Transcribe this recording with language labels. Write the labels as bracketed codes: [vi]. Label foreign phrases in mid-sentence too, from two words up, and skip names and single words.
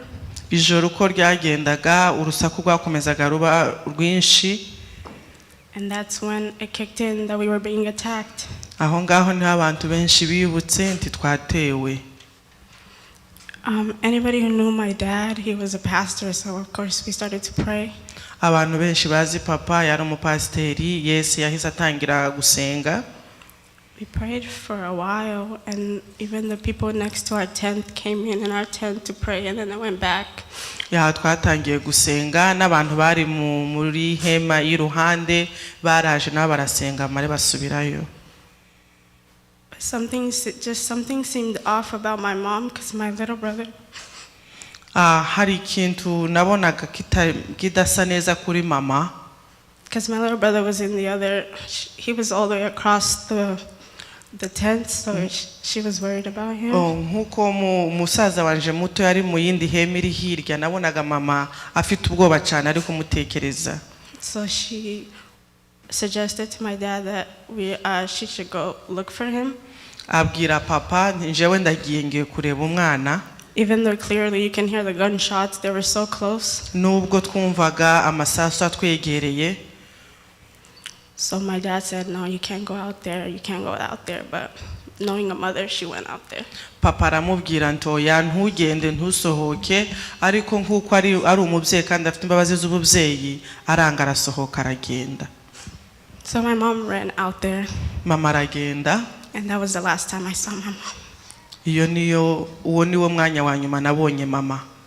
[rw] Ijoro uko ryagendaga urusaku rwakomezaga ruba rwinshi. [en] And that's when it kicked in that we were being attacked. [rw] Aho ngaho niho abantu benshi bibutse nti twatewe. [en] Anybody who knew my dad, he was a pastor, so of course we started to pray. [rw] Abantu benshi bazi papa yari umupasiteri, Yesu yahise atangira gusenga. [en] We prayed for a while, and even the people next to our tent came in our tent to pray, and then they went back. [rw] Ya twatangiye gusenga n'abantu bari muri hema y'iruhande baraje nabo barasenga mare basubirayo. [en] Something seemed off about my mom, because my little brother. [rw] Hari ikintu nabonaga kidasa neza kuri mama. [en] Because my little brother was in the other, he was all the way across the tent, so she was worried about him. [rw] Nkuko musaza wanje muto yari mu yindi hema iri hirya nabonaga mama afite ubwoba cyane ari kumutekereza. [en] So she suggested to my dad that she should go look for him. [rw] Abwira papa njewe ndagiye ngiye kureba umwana. [en] Even though clearly you can hear the gunshots, they were so close. [rw] Nubwo twumvaga amasasu atwegereye. [en] So my dad said, no, you can't go out there, but knowing a mother, she went out there. [rw] Papa aramubwira ntoya ntugende ntusohoke, ariko nkuko ari umubyeyi kandi afite imbabazi z'ububyeyi aranga arasohoka aragenda. [en] So my mom ran out there. [rw] Mama aragenda. [en] And that was the last time I saw my mom. [rw] Uwo niwo mwanya wa nyuma nabonye mama.